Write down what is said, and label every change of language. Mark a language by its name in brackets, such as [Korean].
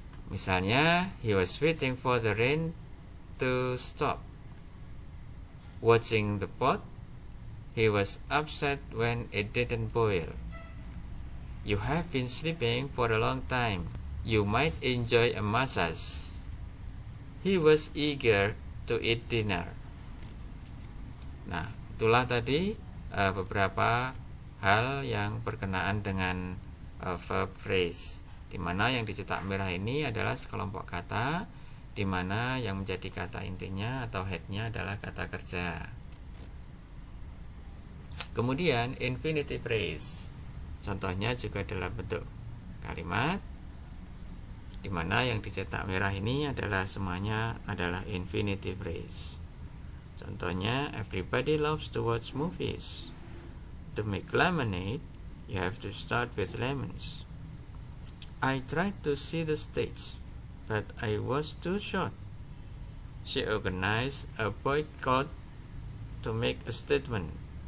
[English] Misalnya, he was waiting for the rain to stop, watching the pot, he was upset when it didn't boil, you have been sleeping for a long time, you might enjoy a massage, he was eager to eat dinner. [Indonesian] Nah, itulah tadi beberapa hal yang berkenaan dengan verb phrase, di mana yang dicetak merah ini adalah sekelompok kata, di mana yang menjadi kata intinya atau headnya adalah kata kerja. Kemudian infinitive phrase. Contohnya juga dalam bentuk kalimat, di mana yang dicetak merah ini adalah semuanya adalah infinitive phrase. [English] Contohnya, everybody loves to watch movies. To make lemonade, you have to start with lemons. I tried to see the stage, but I was too short. She organized a boycott to make a statement.